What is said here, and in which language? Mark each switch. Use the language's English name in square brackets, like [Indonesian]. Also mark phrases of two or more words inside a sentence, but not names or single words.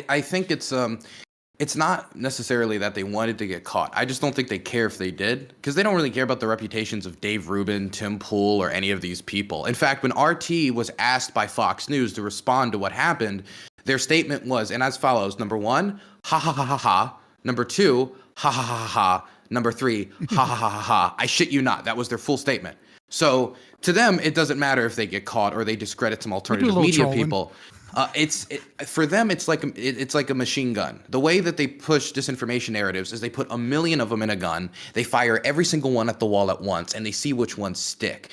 [English] I think it's not necessarily that they wanted to get caught. I just don't think they care if they did, because they don't really care about the reputations of Dave Rubin, Tim Pool, or any of these people. In fact, when RT was asked by Fox News to respond to what happened, their statement was, and as follows: number one, ha ha ha ha ha. Number two, ha ha ha ha ha. Number three, ha ha ha ha ha. I shit you not. That was their full statement. So to them, it doesn't matter if they get caught or they discredit some alternative little media trolling. people. For them, it's like a machine gun. The way that they push disinformation narratives is they put 1 million of them in a gun. They fire every single one at the wall at once, and they see which ones stick.